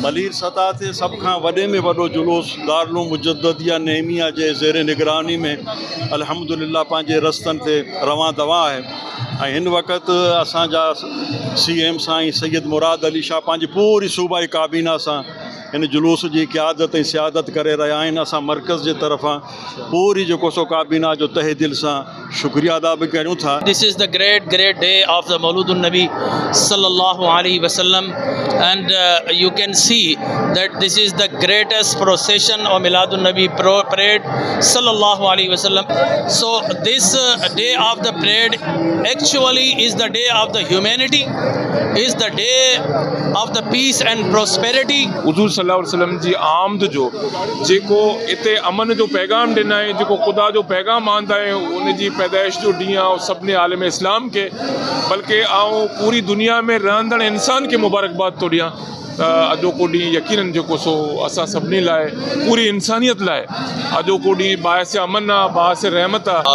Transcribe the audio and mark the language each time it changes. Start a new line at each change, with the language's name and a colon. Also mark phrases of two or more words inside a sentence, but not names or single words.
Sindhi: मलीर सतह ते सभ खां वॾे में वॾो जुलूस दारुल मुजद्दिदिया नईमिया जे ज़ेर निगरानी में अल्हम्दुलिल्लाह पंहिंजे रस्तनि ते रवां दवा आहे। ऐं हिन वक़्तु असांजा CM साईं सैयद मुराद अली शाह पंहिंजी पूरी सूबाई काबीना सां इन जुलूस की क़यादत ऐं सियादत करे रहिया आहिनि। असां मरकज़ जे तरफ़ां पूरी जेको सो काबीना जो तहे दिल सां शुक्रिया अदा बि कयूं था।
English: This is the great day of the Mauludun Nabi
Arabic: صلى الله عليه وسلم,
English: and you can see that this is the greatest procession of
Arabic: ميلاد النبي
English: parade
Arabic: صلى الله عليه وسلم.
English: So this day of the parade actually is the day of the humanity, is the day of the peace and prosperity.
Sindhi: हुज़ूर
Arabic: صلى الله عليه وسلم
Sindhi: जी आमद जो जेको इते अमन जो पैगाम ॾिना आहे, जेको ख़ुदा जो पैगाम आंदा आहे, उन जी पैदाइश जो ॾींहुं आहे सभिनी आलम इस्लाम के, बल्कि आऊं पूरी दुनिया में रहंदड़ इंसान के मुबारकबाद थो ॾियां। अॼोको ॾींहुं यकीनन जेको सो असां सभिनी लाइ, पूरी इंसानियत लाइ अॼोको ॾींहुं बाइस अमन आहे, बाइस रहमत आहे।